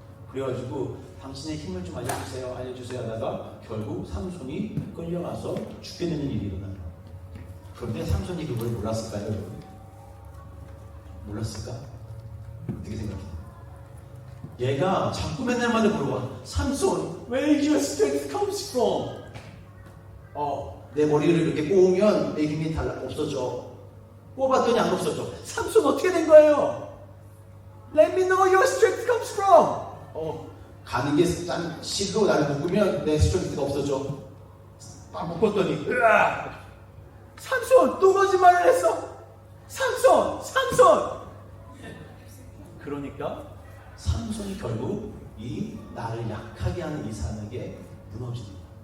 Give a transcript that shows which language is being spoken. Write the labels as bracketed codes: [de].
[ko] 그래가지고 당신의 힘을 좀 알려주세요 하다가 결국 삼손이 끌려가서 죽게 되는 일이 일어나요. 그런데 삼손이 그걸 몰랐을까요? 여러분? 몰랐을까? 어떻게 생각해? 얘가 자꾸 맨날마다 물어봐. [en] 삼손, where your strength comes from? [ko] 내 머리를 이렇게 꼬우면 내 힘이 없어져. 뽑았더니 안 없어져. 삼손 어떻게 된 거예요? [en] Let me know your strength comes from. [ko] 가는 게 실로 나를 묶으면 내 스트렝스가 없어져. 딱 묶었더니 으아! 삼손 또 거짓말을 했어. 삼손. 그러니까 삼손이 결국 이 나를 약하게 하는 이 사람에게 무너집니다.